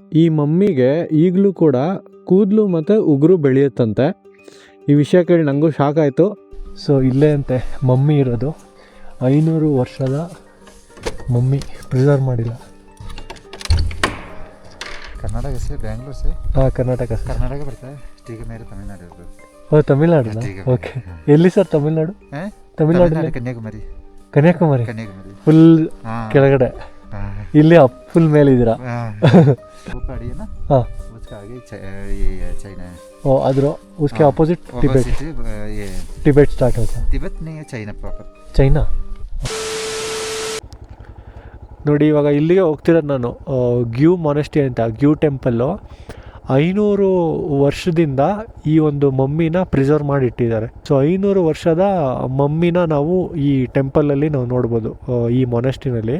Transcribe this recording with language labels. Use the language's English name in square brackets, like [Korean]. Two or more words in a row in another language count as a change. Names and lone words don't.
[Kannada] ಈ ಮಮ್ಮಿಗೆ ಈಗಲೂ ಕೂಡ ಕೂದಲು ಮತ್ತು ಉಗುರು ಬೆಳೆಯುತ್ತಂತೆ. ಈ ವಿಷಯ ಕೇಳಿ ನನಗೂ ಶಾಕ್ ಆಯಿತು. ಸೊ ಇಲ್ಲೇ ಅಂತೆ ಮಮ್ಮಿ ಇರೋದು. 500 ವರ್ಷದ ಮಮ್ಮಿ ಪ್ರಿಸರ್ವ್ ಮಾಡಿಲ್ಲ. [Hindi] कर्नाटक से बेंगलोर से ಹಾಂ कर्नाटक पड़ता है. ठीक है मेरे तमिलनाडु. [Kannada] ಓ ತಮಿಳ್ನಾಡು. ಓಕೆ, ಎಲ್ಲಿ ಸರ್ ತಮಿಳ್ನಾಡು? ತಮಿಳ್ನಾಡು ಕನ್ಯಾಕುಮಾರಿ ಫುಲ್ ಕೆಳಗಡೆ, ಇಲ್ಲಿ ಫುಲ್ ಮೇಲಿದ್ದೀರಾ? ಹಾಂ, [Hindi] ओ अदर उसके अपोजिट टिबेट स्टार्ट होता. तिब्बत नहीं है, चाइना प्रॉपर. [Kannada] ಚೈನಾ ನೋಡಿ. ಇವಾಗ ಇಲ್ಲಿಗೆ ಹೋಗ್ತಿರೋದು ನಾನು. ಗ್ಯೂ ಮೊನೆಸ್ಟಿ ಅಂತ, ಗ್ಯೂ ಟೆಂಪಲ್ಲು 500 ವರ್ಷದಿಂದ ಈ ಒಂದು ಮಮ್ಮಿನ ಪ್ರಿಸರ್ವ್ ಮಾಡಿಟ್ಟಿದ್ದಾರೆ. ಸೊ 500 ವರ್ಷದ ಮಮ್ಮಿನ ನಾವು ಈ ಟೆಂಪಲಲ್ಲಿ ನಾವು ನೋಡ್ಬೋದು, ಈ ಮೊನೆಸ್ಟಿನಲ್ಲಿ.